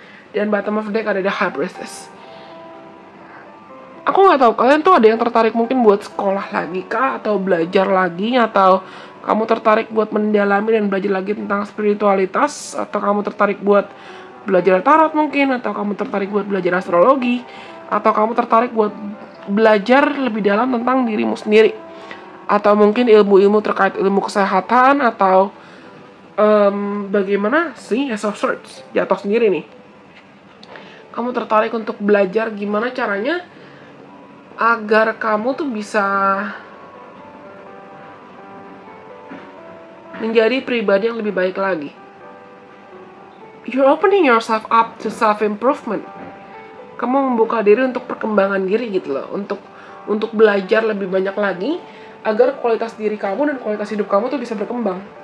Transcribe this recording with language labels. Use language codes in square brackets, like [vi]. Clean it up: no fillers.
[id] Dan bottom of deck ada the High Priestess. Aku nggak tahu kalian tuh ada yang tertarik mungkin buat sekolah lagi kah, atau belajar lagi, atau kamu tertarik buat mendalami dan belajar lagi tentang spiritualitas, atau kamu tertarik buat belajar tarot mungkin, atau kamu tertarik buat belajar astrologi, atau kamu tertarik buat belajar lebih dalam tentang dirimu sendiri, atau mungkin ilmu-ilmu terkait ilmu kesehatan, atau bagaimana sih Ace of Swords jatuh sendiri nih. Kamu tertarik untuk belajar gimana caranya agar kamu tuh bisa menjadi pribadi yang lebih baik lagi. [en] You're opening yourself up to self-improvement. [id] Kamu membuka diri untuk perkembangan diri gitu loh, untuk belajar lebih banyak lagi agar kualitas diri kamu dan kualitas hidup kamu tuh bisa berkembang.